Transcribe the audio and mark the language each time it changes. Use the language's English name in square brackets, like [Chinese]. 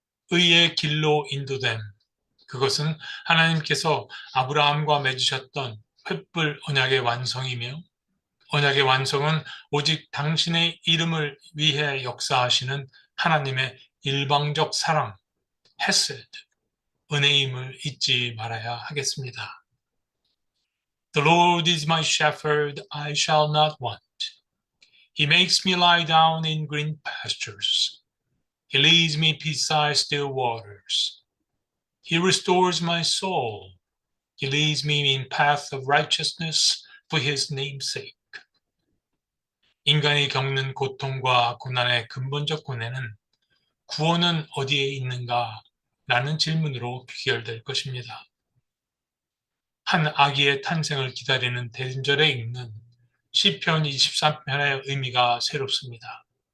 [Korean] 의의 길로 인도됨. 그것은 하나님께서 아브라함과 맺으셨던 횃불 언약의 완성이며 언약의 완성은 오직 당신의 이름을 위해 역사하시는 하나님의 일방적 사랑, 헤세드, 은혜임을 잊지 말아야 하겠습니다. [English] The Lord is my shepherd, I shall not want. He makes me lie down in green pastures. He leads me beside still waters. He restores my soul. He leads me in paths of righteousness for his name's sake. [Korean] 인간이 겪는 고통과 고난의 근본적 고뇌는 구원은 어디에 있는가? 라는 질문으로 귀결될 것입니다. 한 아기의 탄생을 기다리는 대림절에 읽는 시편 23편의 의미가 새롭습니다.